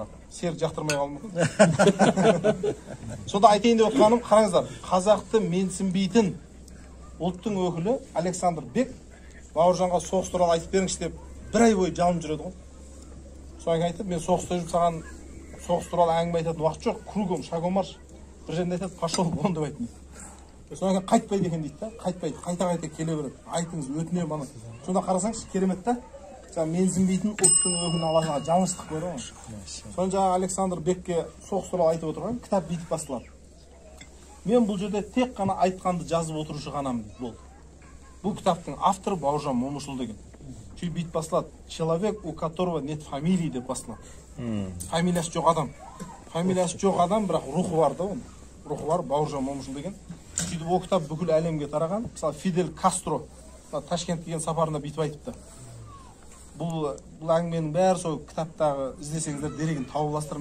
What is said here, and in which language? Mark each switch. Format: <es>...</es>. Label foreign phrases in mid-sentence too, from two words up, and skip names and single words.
<kk>Серік жақтырмай қалуы мүмкін. Сонда айтайын деп отқаным, қараңыздар, қазақты менсінбейтін ұлттың өкілі Александр Бек Бауыржанға соғыс туралы айтып беріңізші деп 1 ай бойы жалынып жүреді ғой. Содан айтып, мен соғыста жұмсаған соғыс туралы әңгіме айтатын уақыт жоқ,</kk> <ru>кругом, шагом марш.</ru> <kk>Бір жерінде айтады,</kk> <ru>пошел вон</ru> <kk>деп айтын. Содан қайтпайды екен дейді да, қайтпайды, қайта келе береді. Айтыңыз, өтінемін ана. Сонда қарасаңыз, керемет та. Менсінбейтін ұлттың өкілін Аллаға жалғыздық көрді ғой. Содан жаңағы Александр Бекке соғыс туралы айтып отырған кітап бүйтіп басталады. Мен бұл жерде тек қана айтқанды жазып отырушы ғанамын дейді, болды. Бұл кітаптың авторы Бауыржан Момышұлы деген. Сөйтіп бүйтіп басталады.</kk> <ru>Человек, у которого нет фамилии</ru> <kk>деп басталады. Фамилиясы жоқ адам. Фамилиясы жоқ адам, бірақ рухы бар да оның. Рухы бар Бауыржан Момышұлы деген. Сөйтіп ол кітап бүкіл әлемге тараған. Мысалы Фидель Кастро Ташкентке келген сапарында бүйтіп айтыпты. Бұл әңгіменің бәрі сол кітаптағы іздесеңіздер дерегін тауып аласыздар.</kk>